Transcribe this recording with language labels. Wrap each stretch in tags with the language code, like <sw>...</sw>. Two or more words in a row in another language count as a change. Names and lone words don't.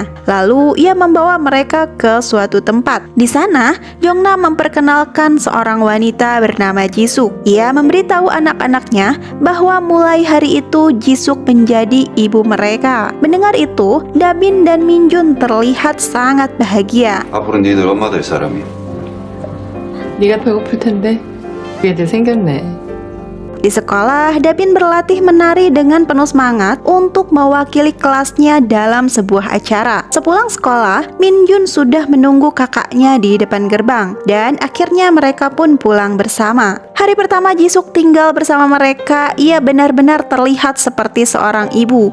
<id>Lalu ia membawa mereka ke suatu tempat. Di sana, Jongnam memperkenalkan seorang wanita bernama Jisuk. Ia memberitahu anak-anaknya bahwa mulai hari itu Jisuk menjadi ibu mereka. Mendengar itu, Dabin dan Min Jun terlihat sangat bahagia.</id> <ko>앞으로 니들 엄마 될 사람이야. 네가 배고플 텐데 애들 생겼네.</ko> <id>Di sekolah, Dabin berlatih menari dengan penuh semangat untuk mewakili kelasnya dalam sebuah acara. Sepulang sekolah, Min Jun sudah menunggu kakaknya di depan gerbang dan akhirnya mereka pun pulang bersama. Hari pertama Jisuk tinggal bersama mereka, ia benar-benar terlihat seperti seorang ibu.</id>